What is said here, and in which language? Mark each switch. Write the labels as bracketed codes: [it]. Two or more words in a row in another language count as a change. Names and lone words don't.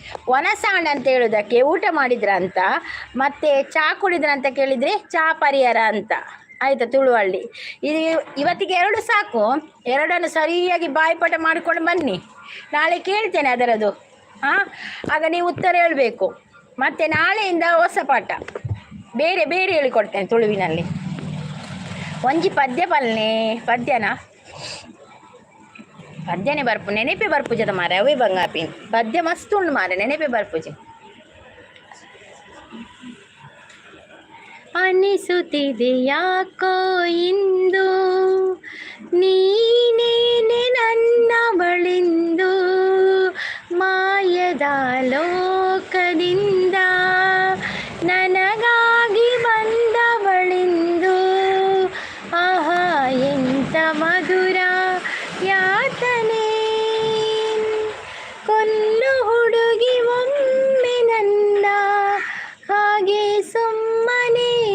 [kn] ಒಣಸಾಂಡ್ ಅಂತ ಹೇಳೋದಕ್ಕೆ ಊಟ ಮಾಡಿದ್ರ ಅಂತ, ಮತ್ತು ಚಹಾ ಕುಡಿದ್ರ ಅಂತ ಕೇಳಿದರೆ ಚಹಾ ಪರಿಹಾರ ಅಂತ. ಆಯಿತಾ ತುಳುವಳ್ಳಿ. ಇದು ಇವತ್ತಿಗೆ 2 ಸಾಕು. 2 ಸರಿಯಾಗಿ ಬಾಯಿಪಾಠ ಮಾಡಿಕೊಂಡು ಬನ್ನಿ. ನಾಳೆ ಕೇಳ್ತೇನೆ ಅದರದ್ದು. ಹಾಂ, ಆಗ ನೀವು ಉತ್ತರ ಹೇಳಬೇಕು. ಮತ್ತು ನಾಳೆಯಿಂದ ಹೊಸ ಪಾಠ ಬೇರೆ ಬೇರೆ ಹೇಳಿಕೊಡ್ತೇನೆ ತುಳುವಿನಲ್ಲಿ. [tcy] ಒಂಜಿ ಪದ್ಯ ಬಲ್ಲೆ, ಪದ್ಯನೇ ಬರ್ಪು ನೆನಪೆ ಬರ್ಪುಜದ ಮಾರೆ. ಅವೇ ಬಂಗಾಪಿನ್ ಪದ್ಯ ಮಸ್ತ್ ಉಂಡು ಮಾರೆ, ನೆನಪೆ ಬರ್ಪುಜಿ. [kn] ಅನಿಸುತ್ತಿದೆ ಯಾಕೋ ಇಂದು ನೀನೇನೆ ನನ್ನ ಬಳಿಂದು, ಮಾಯದ ಲೋಕದಿಂದ ನನಗಾಗಿ ಬಂದ ಬಳಿಂದು. ಆಹಾ ಎಂತ ಮಧುರ ಯಾತನೆ, ಕೊಲ್ಲು ಹುಡುಗಿ ಒಮ್ಮೆ ನನ್ನ ಹಾಗೆ ಸುಮ್ಮನೆ,